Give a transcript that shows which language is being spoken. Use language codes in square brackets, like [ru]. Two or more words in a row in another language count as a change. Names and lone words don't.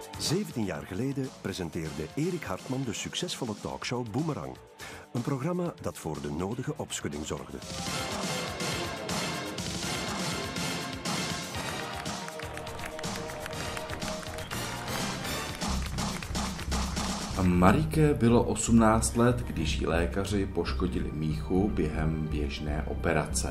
[nl] 17 jaar geleden presenteerde Erik Hartman de succesvolle talkshow Boomerang. Een programma dat voor de nodige opschudding zorgde. [cs] Marike bylo 18 let, když jí lékaři poškodili míchu během běžné operace.